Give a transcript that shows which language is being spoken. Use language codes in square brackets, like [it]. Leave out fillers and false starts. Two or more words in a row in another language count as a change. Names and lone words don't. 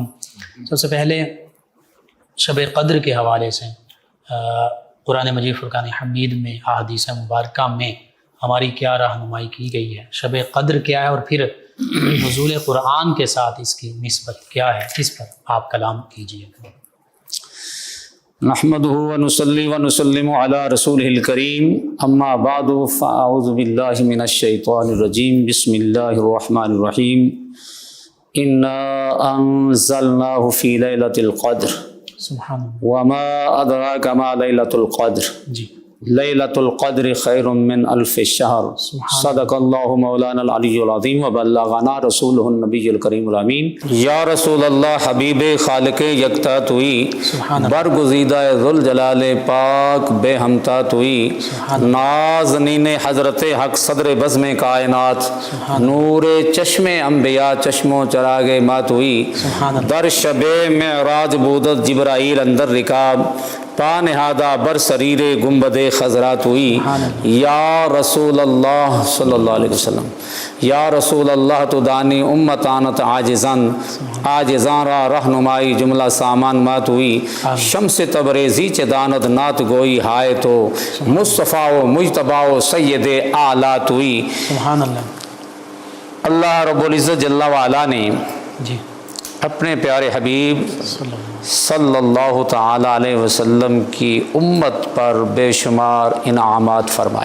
[ur] سب سے پہلے شب قدر کے حوالے سے قرآن مجید فرقان حمید میں احادیث مبارکہ میں ہماری کیا رہنمائی کی گئی ہے، شب قدر کیا ہے، اور پھر نزول قرآن کے ساتھ اس کی نسبت کیا ہے، اس پر آپ کلام کیجیے۔ [ar] نحمدہ ونصلی ونسلم علی رسولہ الکریم، اما بعد فاعوذ باللہ من الشیطان الرجیم، بسم اللہ الرحمن الرحیم۔ انا انزلناہ فی لیلۃ القدر سبحان اللہ۔ وما ادراک ما لیلۃ القدر، [ur] جی [ar] لیلۃ القدر خیر من الف شہر، صدق اللہ مولانا العلی العظیم وبلغنا رسولہ النبی الکریم الامین۔ یا رسول اللہ، [fa] حبیب خالق یکتا توئی، برگزیدہ ذوالجلال پاک بے ہمتا توئی، نازنین حضرت حق صدر بزم کائنات، نور چشم انبیاء چشم و چراغ ما توئی، در شب معراج بودت جبرائیل اندر رکاب، پا نہادہ بر سریر گنبد خضرات ہوئی۔ [ar] یا رسول اللہ صلی اللہ علیہ وسلم، یا رسول اللہ [fa] تو دانی امتانت عاجزان، عاجزان را رہنمائی جملہ سامان مات ہوئی، شمس تبریزی چ دانت نات گوئی ہائے تو، مصطفیٰ و مجتبیٰ و سید اعلیٰ ہوئی۔ [ar] سبحان اللہ۔ اللہ رب العزت جل وعلا [ur] نے جی اپنے پیارے حبیب [ar] صلی اللہ تعالیٰ علیہ وسلم [ur] کی امت پر بے شمار انعامات فرمائے۔